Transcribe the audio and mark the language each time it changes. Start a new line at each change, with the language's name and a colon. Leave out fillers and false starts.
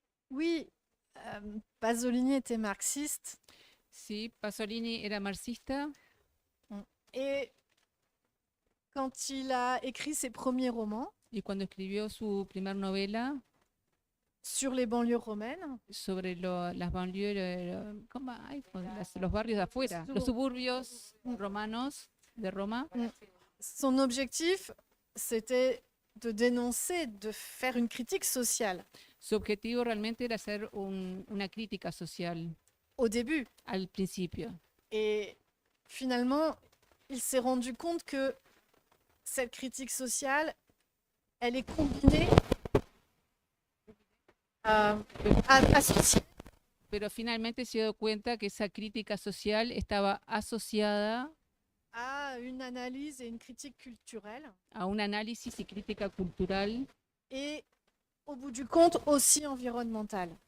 French: Oui, Pasolini était marxiste.
Spanish: Sí, Pasolini era marxista.
French: Et quand il a écrit ses premiers romans,
Spanish: y cuando escribió su primer novela
French: sur les banlieues romaines,
Spanish: sobre las banlieues, los barrios de afuera, los suburbios romanos de Roma,
French: son objectif, c'était de dénoncer, de faire une critique sociale.
Spanish: Su objetivo realmente era hacer una crítica social.
French: Au début.
Spanish: Al principio.
French: Et finalement, il s'est rendu compte que cette critique sociale, elle est combinée associé
Spanish: Pero finalmente se dio cuenta que esa crítica social estaba asociada
French: à une analyse et une critique culturelle
Spanish: a un análisis y crítica cultural
French: et au bout du compte aussi environnementale.